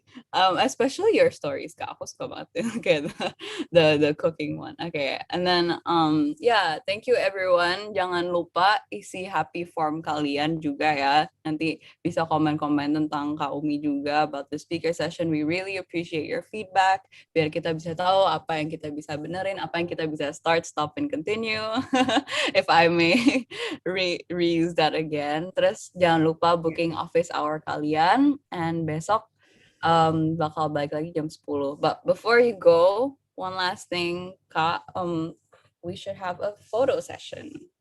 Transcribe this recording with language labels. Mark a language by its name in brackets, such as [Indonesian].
[English] Especially your stories, Ka. [Indonesian] Ako suka banget yun. [English] Okay, the cooking one. Okay, and then yeah, thank you everyone. [Indonesian] Jangan lupa isi happy form kalian juga ya. Nanti bisa komen-komen tentang Kak Umi juga [English] about the speaker session. We really appreciate your feedback. [Indonesian] Biar kita bisa tahu apa yang kita bisa benerin, apa yang kita bisa [English] start, stop, and continue. If I may reuse that again. [Indonesian] Terus jangan lupa booking office hour kalian, and besok bakal balik lagi jam 10. [English] But before you go, one last thing, Kak, we should have a photo session.